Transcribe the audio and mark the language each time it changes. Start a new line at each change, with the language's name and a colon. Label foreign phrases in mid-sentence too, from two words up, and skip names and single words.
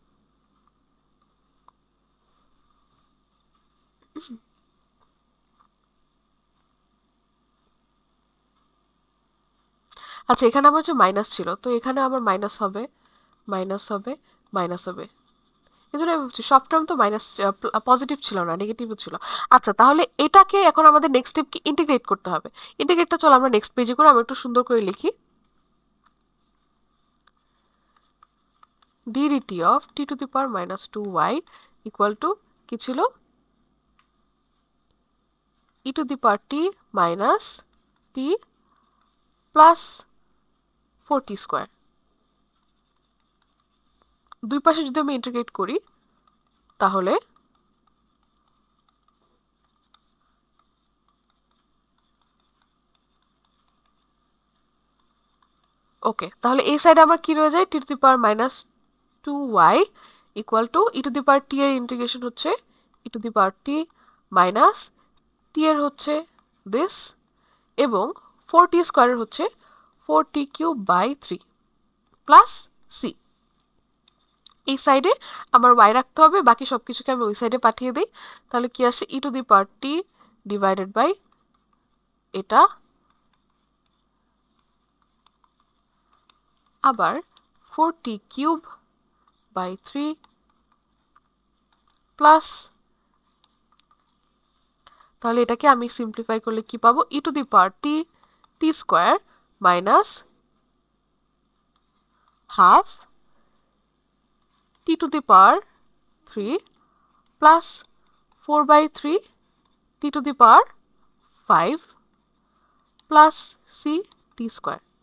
Bangla: আচ্ছা, এখানে আমার যে মাইনাস ছিল, তো এখানে আমার মাইনাস হবে মাইনাস হবে মাইনাস হবে, এই জন্য আমি বলছি সব টার্ম তো মাইনাস পজিটিভ ছিল না, নেগেটিভও ছিল। আচ্ছা, তাহলে এটাকে এখন আমাদের
English: next step
Bangla: কি ইন্টিগ্রেট করতে হবে। ইন্টিগ্রেটটা চলো আমরা
English: next page
Bangla: করে আমরা একটু সুন্দর করে লিখি।
English: ddt of t to the power minus 2y equal to
Bangla: কি ছিল
English: e to the power t minus t plus 4t স্কোয়ার।
Bangla: দুই পাশে যদি আমি ইন্টিগ্রেট করি তাহলে ওকে, তাহলে এই সাইডে আমার কি রয়ে যায়
English: t to the power minus 2y equal to e to the power t
Bangla: এর ইন্টিগ্রেশন হচ্ছে
English: e to the power t
Bangla: মাইনাস t এর হচ্ছে দিস এবং 4t স্কোয়ারের হচ্ছে
English: 4t cube by 3 plus c.
Bangla: এই সাইডে আমার y রাখতে হবে, বাকি সব কিছুকে আমি ওই সাইডে পাঠিয়ে দিই। তাহলে কি আসে
English: e to the power t divided by
Bangla: এটা আবার
English: 4t cube by 3
Bangla: প্লাস, তাহলে এটাকে আমি সিম্পলিফাই করলে কি পাবো
English: e to the power t square minus half t to the power 3 plus 4 by 3 t to the power 5 plus c t square.